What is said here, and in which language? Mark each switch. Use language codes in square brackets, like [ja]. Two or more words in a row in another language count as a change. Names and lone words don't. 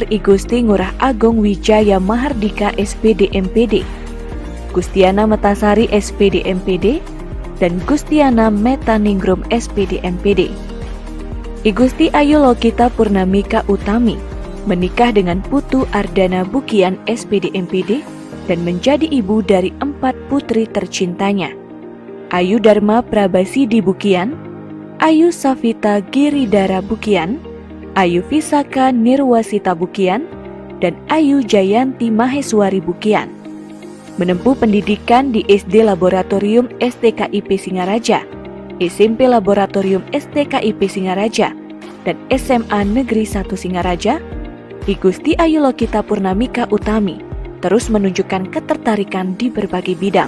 [id] Igusti Ngurah Agung Wijaya Mahardika SPD MPD, Gustiana Metasari SPD MPD, dan Gustiana Metaningrum SPD MPD. Igusti Ayu Lokita Purnamika Utami menikah dengan Putu Ardana Bukian SPD MPD dan menjadi ibu dari 4 putri tercintanya, Ayu Dharma Prabasidi Bukian, Ayu Safita Giridara Bukian, Ayu Visaka Nirwasita Bukian, dan Ayu Jayanti Maheswari Bukian. Menempuh pendidikan di SD Laboratorium STKIP Singaraja, SMP Laboratorium STKIP Singaraja, dan SMA Negeri 1 Singaraja, Igusti Ayu Lokita Purnamika Utami terus menunjukkan ketertarikan di berbagai bidang.